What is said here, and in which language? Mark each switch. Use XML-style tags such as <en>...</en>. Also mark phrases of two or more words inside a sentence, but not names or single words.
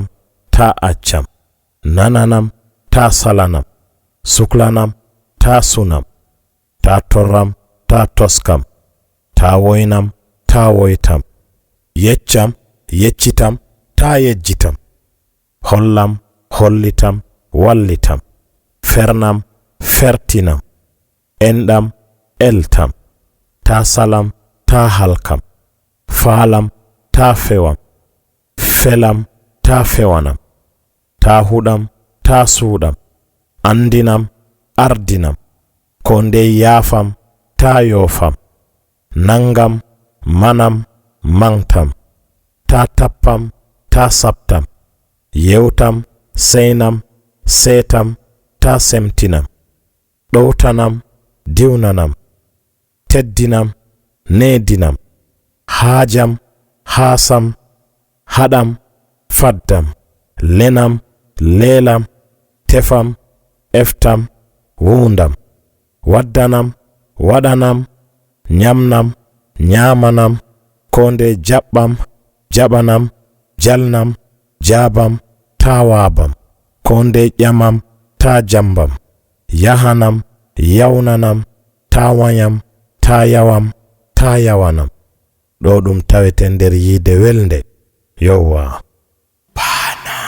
<ff>ta accam nananam ta salanam suklanam ta sunam ta torram ta toskam ta woynam ta woytam yeccam yeccitam ta yejjitam hollam hollitam wallitam fernam fertinam enɗam eltam ta salam ta halkam faalam ta fewam felam ta fewanam ta huɗam ta suuɗam andinam ardinam ko ndey yaafam ta yoofam nangam manam mangtam ta tappam ta saptam yewtam seynam seetam ta semtinam ɗowtanam diwnanam teddinam needinam haajam haasam haɗam faddam lenam leelam tefam eftam wuundam waddanam waɗanam nyamnam nyamanam ko nde jaɓɓam jaɓanam jalnam jaabam ta waabam ko nde ƴamam ta jambam yahanam yawnanam ta wayam ta yawam ta yawanam ɗo ɗum tawete nder yide welnde yowwa.</ff>